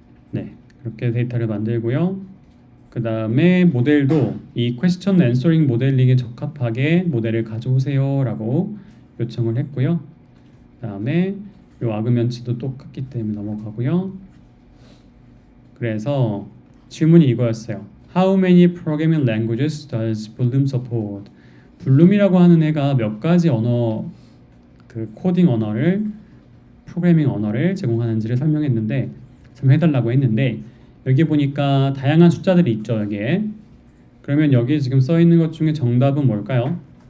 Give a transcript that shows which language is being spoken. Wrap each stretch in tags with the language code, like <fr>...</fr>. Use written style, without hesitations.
<ko>네, 그렇게 데이터를 만들고요. 그 다음에 모델도 이 question answering 모델링에 적합하게 모델을 가져오세요 라고 요청을 했고요. 그 다음에 요 아그멘트도 똑같기 때문에 넘어가고요. 그래서 질문이 이거였어요.</ko> <en>How many programming languages does Bloom support?</en> <ko>블룸이라고 하는 애가 몇 가지 언어, 그 코딩 언어를, 프로그래밍 언어를 제공하는지를 설명했는데, 설명해달라고 했는데, 여기 보니까 다양한 숫자들이 있죠, 여기에. 그러면 여기 지금 써 있는 것 중에 정답은 뭘까요?</ko>